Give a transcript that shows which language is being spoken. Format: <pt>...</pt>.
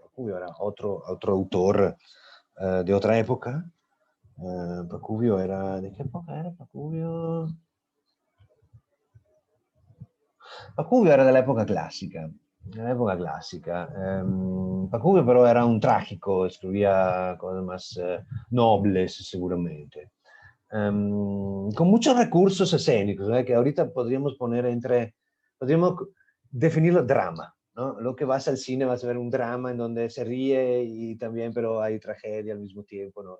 <es>Pacuvio era otro autor de otra época. Pacuvio era... ¿De qué época era Pacuvio?</es> <it>Pacuvio era dell'epoca classica. Nell'epoca classica.</it> <es>Pacuvio però era un trágico, escribía cosas más nobles seguramente. Con muchos recursos escénicos, que ahorita podríamos poner podríamos definirlo drama, ¿no? Lo que vas al cine vas a ver un drama en donde se ríe y también, pero hay tragedia al mismo tiempo, ¿no?</es>